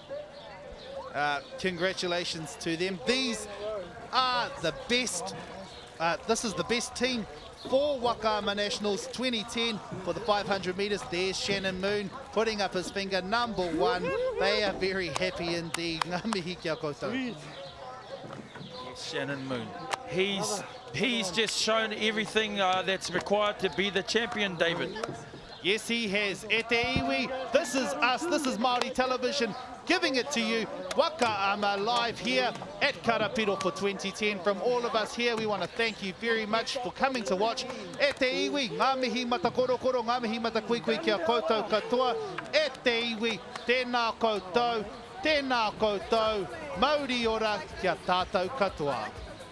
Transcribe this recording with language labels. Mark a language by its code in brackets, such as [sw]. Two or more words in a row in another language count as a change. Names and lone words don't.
[en] Congratulations to them. These are the best. This is the best team for Wakama Nationals 2010 for the 500 metres. There's Shannon Moon putting up his finger, #1. They are very happy indeed. [mi] Ngā mihi kia koutou. [en] Yes, Shannon Moon. He's just shown everything that's required to be the champion, David. Yes, he has. [mi] E te iwi, [en] this is us, this is Māori Television, giving it to you. Waka Ama live here at Karapiro for 2010. From all of us here, we want to thank you very much for coming to watch. [mi] E te iwi, ngā mihi mata korokoro, ngā mihi mata kuikui kia koutou katoa. E te iwi, tēnā koutou, Mauri ora kia tātou katoa.